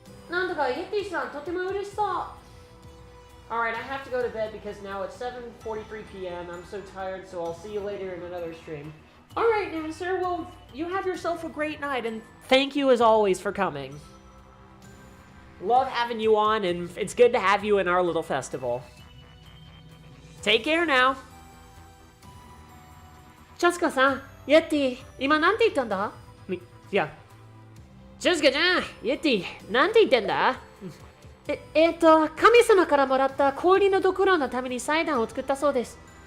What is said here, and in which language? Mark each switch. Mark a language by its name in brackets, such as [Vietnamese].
[Japanese] なんだか、イエティさん、とても嬉しそう。 [English] Alright, I have to go to bed because now it's 7:43 p.m. I'm so tired, so I'll see you later in another stream. Alright, then, sir. Well, you have yourself a great night, and thank you as always for coming. Love having you on, and it's good to have you in our little festival. Take care now. [Japanese] チャスカさん、イエティ、今なんて言ったんだ？いや、チャスカちゃん、イエティ、なんて言ってんだ？神様からもらった氷のドクロのために祭壇を作ったそうです。